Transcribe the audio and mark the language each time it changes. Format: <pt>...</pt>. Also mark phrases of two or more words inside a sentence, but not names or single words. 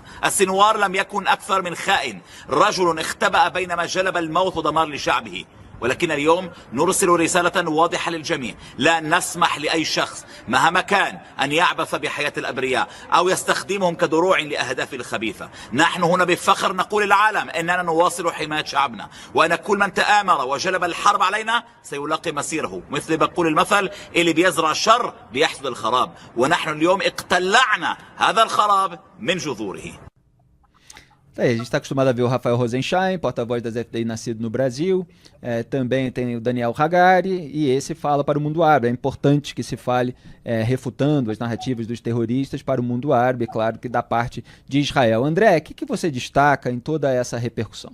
<ar>السنوار لم يكن أكثر من خائن، رجل اختبأ بينما جلب الموت ودمار لشعبه، ولكن اليوم نرسل رسالة واضحة للجميع: لا نسمح لأي شخص مهما كان أن يعبث بحياة الأبرياء أو يستخدمهم كدروع لأهداف الخبيثة. نحن هنا بفخر نقول للعالم أننا نواصل حماية شعبنا، وأن كل من تآمر وجلب الحرب علينا سيلاقي مسيره، مثل بقول المثل: اللي بيزرع شر بيحصد الخراب، ونحن اليوم اقتلعنا هذا الخراب من جذوره.</ar> <pt>A gente está acostumado a ver o Rafael Rosenstein, porta-voz das FDI nascido no Brasil, também tem o Daniel Hagari, e esse fala para o mundo árabe. É importante que se fale refutando as narrativas dos terroristas para o mundo árabe, claro que da parte de Israel. André, o que você destaca em toda essa repercussão?</pt>